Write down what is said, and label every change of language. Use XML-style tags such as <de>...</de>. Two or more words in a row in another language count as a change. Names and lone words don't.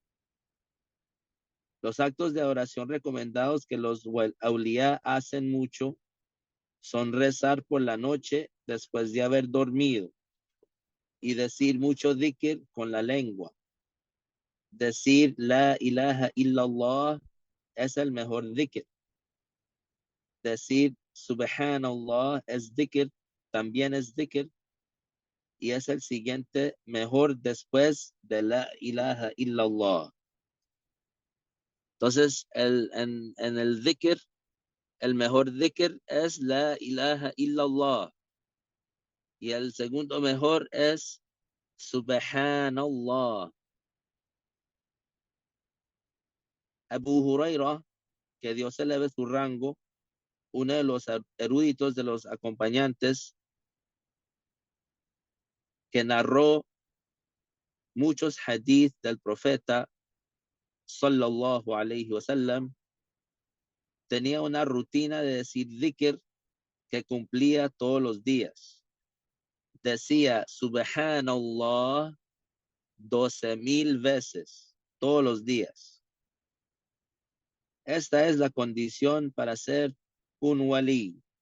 <es>Los actos de adoración recomendados que los awliya hacen mucho son rezar por la noche después de haber dormido y decir mucho dhikr con la lengua. Decir</es> <ar>لا إله إلا الله</ar> <es>es el mejor dhikr. Decir subhanallah es dhikr, también es dhikr y es el siguiente mejor después de</es> <ar>لا إله إلا الله.</ar> <es>Entonces, en el dhikr, el mejor dhikr es</es> <ar>لا إله إلا الله.</ar> <es>Y el segundo mejor es subhanallah. Abu Huraira, que Dios eleve su rango, uno de los eruditos de los acompañantes, que narró muchos hadith del profeta</es> <ar>صلى الله عليه وسلم,</ar> <es>tenía una rutina de decir dhikr que cumplía todos los días. Decía subhanallah 12,000 veces todos los días. Esta es la condición para ser un wali.</es>